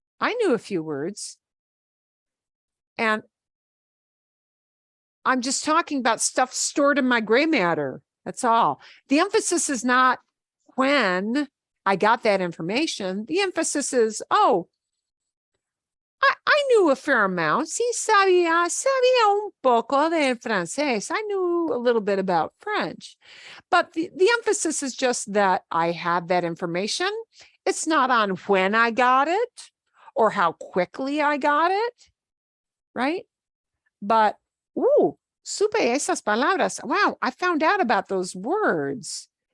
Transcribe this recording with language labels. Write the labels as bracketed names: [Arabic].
[English] I knew a few words. And I'm just talking about stuff stored in my gray matter. That's all. The emphasis is not when I got that information. The emphasis is, oh, I knew a fair amount. [Spanish] Sí, sabía un poco de francés. [English] I knew a little bit about French. But the emphasis is just that I had that information. It's not on when I got it or how quickly I got it, right? But, [Spanish] supe esas palabras. [English] Wow, I found out about those words.